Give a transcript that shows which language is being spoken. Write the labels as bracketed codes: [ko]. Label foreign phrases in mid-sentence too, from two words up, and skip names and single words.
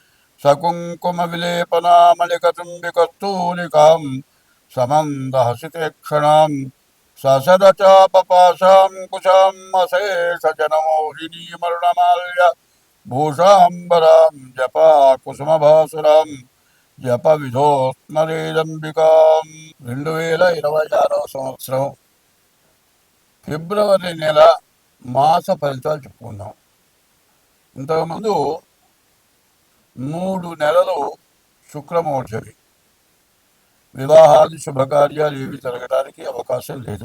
[sa] सकुङ्कुमविलेपनामलिकचुम्बिकस्तूलिकां समन्दहसितेक्षणां ससदचापपाशां कुशाम् अशेषजनमोहिनीमरुणमाल्य भूषाम्बरां जपा कुसुमभासुरां జప విధోస్మరేదంబికాం. [te] 2026 సంవత్సరం ఫిబ్రవరి నెల మాస ఫలితాలు చెప్పుకుందాం. ఇంతకుముందు 3 నెలలు శుక్రమోర్జవి, వివాహాది శుభకార్యాలు ఏవి జరగడానికి అవకాశం లేదు.